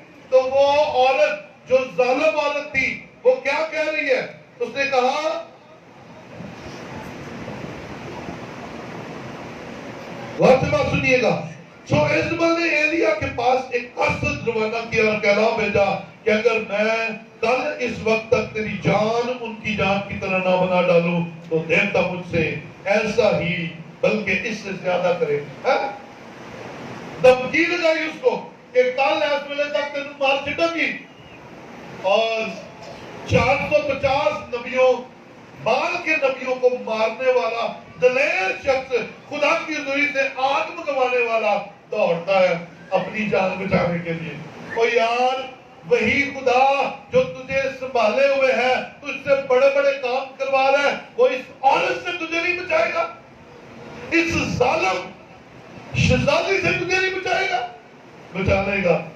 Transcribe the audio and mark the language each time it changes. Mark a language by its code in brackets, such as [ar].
[ur] تو وہ عورت جو ظالم عورت تھی وہ کیا کہہ رہی ہے؟ اس نے کہا غور سے بات سنیے گا. سو ایزبل نے ایلیا کے پاس ایک قصد روانہ کیا اور کہلا بھیجا کہ اگر میں کل اس وقت تک تیری جان ان کی جان کی طرح نہ بنا ڈالوں تو دیوتا مجھ سے ایسا ہی بلکہ اس سے زیادہ کرے. [pa] دھمکی لگائی اس کو کہ کل اس ویلے تک تینوں مار چھٹوں گی. [ur] اور 450 نبیوں, بال کے نبیوں کو مارنے والا دلیر شخص, خدا کی حضوری سے آگ منگوانے والا دوڑتا ہے اپنی جان بچانے کے لیے. او یار, وہی خدا جو تجھے سنبھالے ہوئے ہے, تجھ سے بڑے بڑے کام کروا رہا ہے, وہ اس عورت سے تجھے نہیں بچائے گا, اس ظالم شیطانی سے تجھے نہیں بچائے گا, بچا لے گا.